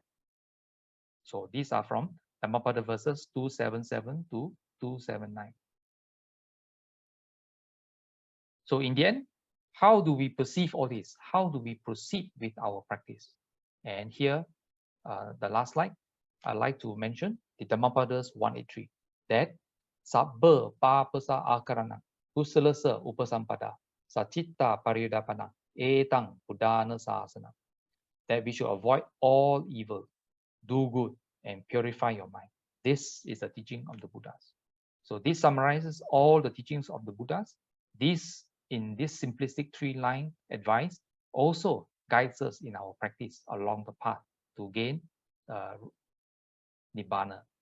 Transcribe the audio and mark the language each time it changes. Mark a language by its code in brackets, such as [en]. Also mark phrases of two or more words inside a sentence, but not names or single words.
[en] So these are from Dhammapada verses 277 to 279. So in the end, how do we perceive all this? How do we proceed with our practice? And here, the last slide, I'd like to mention the Dhammapadas 183, that [pi] Sabba Papasa Akarana, Kusalasa Upasampada, Sachitta Paridapana, Etang Buddhana Sasana, [en] that we should avoid all evil, do good, and purify your mind. This is the teaching of the Buddhas. So this summarizes all the teachings of the Buddhas. This, in this simplistic three-line advice, also guides us in our practice along the path to gain Nibbana.